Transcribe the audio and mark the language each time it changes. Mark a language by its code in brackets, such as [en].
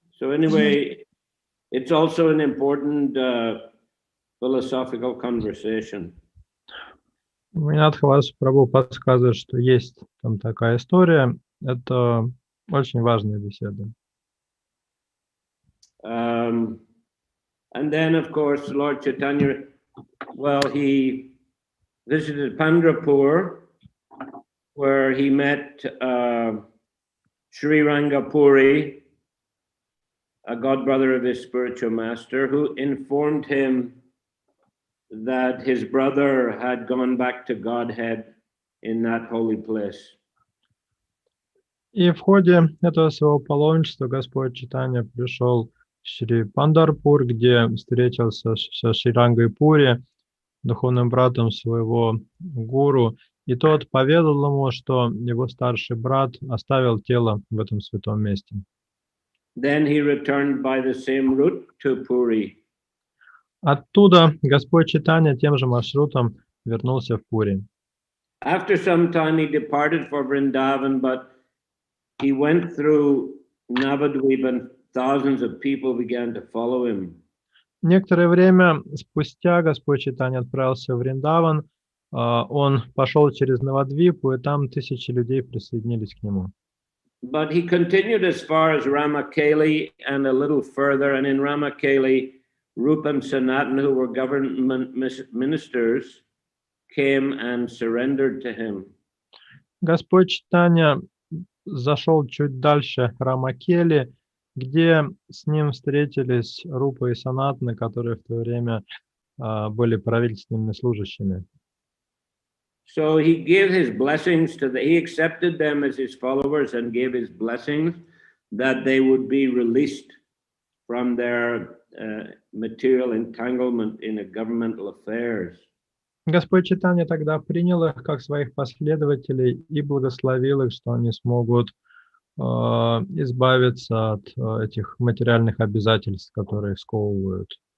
[en] So anyway, it's also an important philosophical conversation. [ru] Минадхавас Прабху подсказывает, что есть там такая история. Это очень важная беседа. [en] And then, of course, Lord Chaitanya, well, he visited Pandrapur, where he met Sri Rangapuri, a godbrother of his spiritual master, who informed him that his brother had gone back to Godhead in that holy place. [ru] И в ходе этого своего паломничества Господь Чайтанья пришел в Шри Пандарпур, где встретился со Шри Рангой Пури, духовным братом своего гуру, и тот поведал ему, что его старший брат оставил тело в этом святом месте. [en] Then he returned by the same route to Puri. [ru] Оттуда Господь Чайтанья тем же маршрутом вернулся в Пури. [en] After some time he departed for Vrindavan, but he went through Navadvip and thousands of people began to follow him. [ru] Некоторое время спустя Господь Чайтанья отправился в Вриндаван. Он пошел через Навадвипу, и там тысячи людей присоединились к нему. [en] But he continued as far as Ramakeli and a little further, and in Ramakeli, Rupa and Sanatan, who were government ministers, came and surrendered to him. [ru] Господь Чайтанья зашел чуть дальше Рамакели, где с ним встретились Рупа и Санатаны, которые в то время были правительственными служащими. [en] So he gave his blessings he accepted them as his followers and gave his blessings that they would be released from their material entanglement in governmental affairs. [ru] Господь Чайтанья тогда принял их как своих последователей и благословил их, что они смогут избавиться от этих материальных обязательств, которые их сковывают.